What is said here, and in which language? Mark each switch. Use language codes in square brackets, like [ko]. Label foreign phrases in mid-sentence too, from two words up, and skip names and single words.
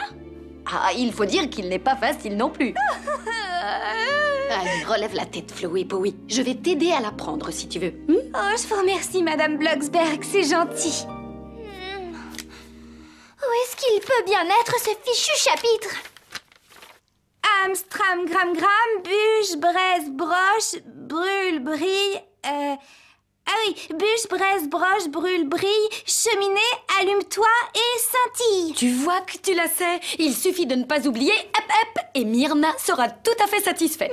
[fr] Ah, il faut dire qu'il n'est pas facile non plus. Allez, relève la tête, Flowey Powy. Je vais t'aider à l'apprendre si tu veux. Oh, je vous remercie, Madame Blocksberg, c'est gentil. Où est-ce qu'il peut bien être, ce fichu chapitre? Amstram, gram, gram, bûche, braise, broche, brûle, brille, Ah oui, bûche, braise, broche, brûle, brille, cheminée, allume-toi et scintille. Tu vois que tu la sais. Il suffit de ne pas oublier et Myrna sera tout à fait satisfaite.